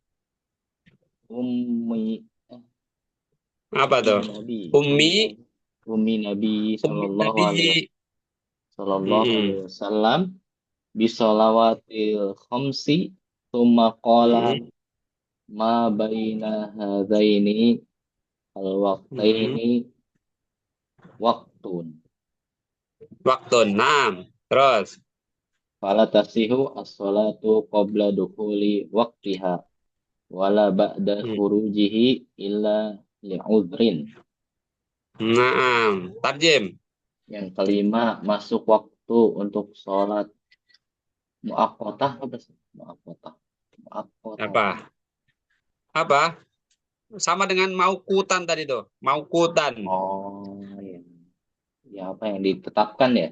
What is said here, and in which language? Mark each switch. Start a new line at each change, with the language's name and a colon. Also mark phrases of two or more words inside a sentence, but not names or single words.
Indonesian: apa tuh?
Arabic: أم النبي صلى الله عليه وسلم بالصلوات الخمس ثم قال ما بين هذين الوقتين وقت.
Indonesian: Naam. Terus
Arabic: فلا تصح الصلاة قبل دخول وقتها ولا بعد خروجه إلا لعذر. نعم. ترجم.
Indonesian: Yang kelima, masuk waktu untuk sholat muaqqatah. Apa? Sama dengan mauqutan tadi tuh. Mauqutan. Oh, iya. Ya, apa yang ditetapkan ya?